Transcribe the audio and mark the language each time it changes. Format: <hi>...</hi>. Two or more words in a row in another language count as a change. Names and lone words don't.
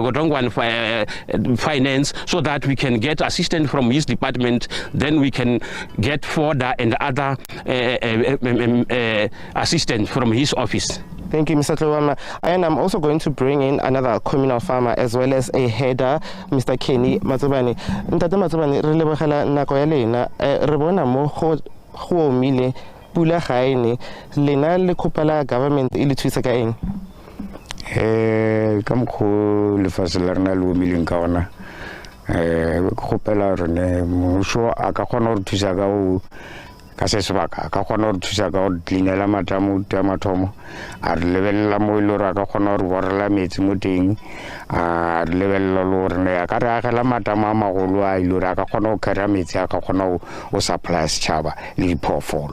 <en>Godongwana Finance, so that we can get assistance from his department, then we can get fodder and other assistance from his office. Thank you, Mr. Tluwama. And I'm also going to bring in another communal farmer as well as a header, Mr. Kenny Matsubani.</en> <nso>Ntate Matsubani, re lebogela nako ya lena. Re bona mo go omile pula ga ene. Lena le kopela government e le thusa ka eng? Ka mokgo lefatshe la rena le omileng ka ona. Kopela rene mmuso a ka kgona go thusa ka go ka se sebaka ka kgona go thusa ka go cleanela matamo a mathomo a re lebelela mo ile ra ka kgona go borela metsi mo teng a re lebelela le gore ne ka re agela matamo a magolo a ile ra ka kgona go kry metsi a ka kgona go supply setšhaba le diphoofolo.</nso>